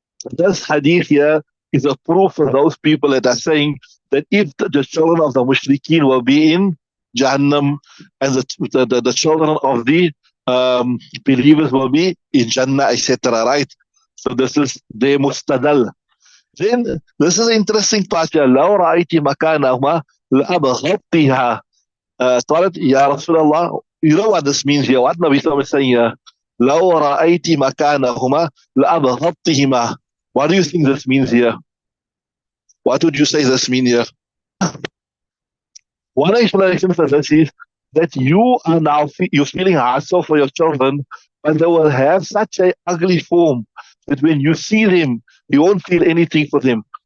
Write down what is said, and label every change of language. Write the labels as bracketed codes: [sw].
[en] This hadith here is a proof for those people that are saying that if the children of the mushrikeen will be in Jahannam and the children of the believers will be in Jannah, etc. Right? So this is the mustadal. Then this is an interesting part here. [ar] لو رأيت مكانهما لأبغضتها. قالت يا رسول الله. [en] You know what this means here? What Nabi Sallallahu is saying here? [ar] لو رأيت مكانهما لأبغضتهما. [en] What do you think this means here? What would you say this means here? One explanation for this is that you are now you're feeling hassle for your children, but they will have such an ugly form that when you see them, you won't feel anything for them.